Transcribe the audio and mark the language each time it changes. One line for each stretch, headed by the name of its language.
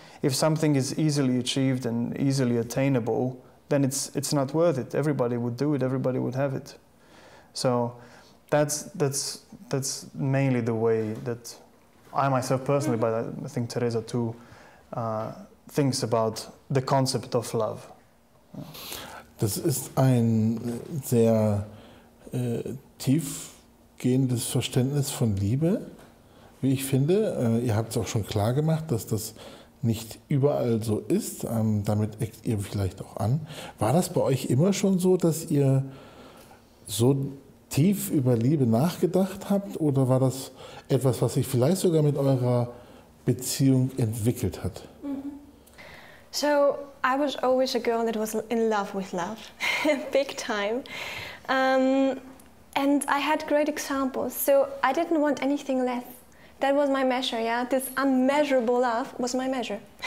English: If something is easily achieved and easily attainable, then it's not worth it. Everybody would do it. Everybody would have it. So that's mainly the way that I myself personally, but I think Theresa too, thinks about the concept of love.
German: Das ist ein sehr tiefgehendes Verständnis von Liebe, wie ich finde. Ihr habt es auch schon klar gemacht, dass das nicht überall so ist. Damit eckt ihr vielleicht auch an. War das bei euch immer schon so, dass ihr so tief über Liebe nachgedacht habt? Oder war das etwas, was sich vielleicht sogar mit eurer Beziehung entwickelt hat?
English: So I was always a girl that was in love with love, big time. And I had great examples. So I didn't want anything less. That was my measure, yeah? This unmeasurable love was my measure.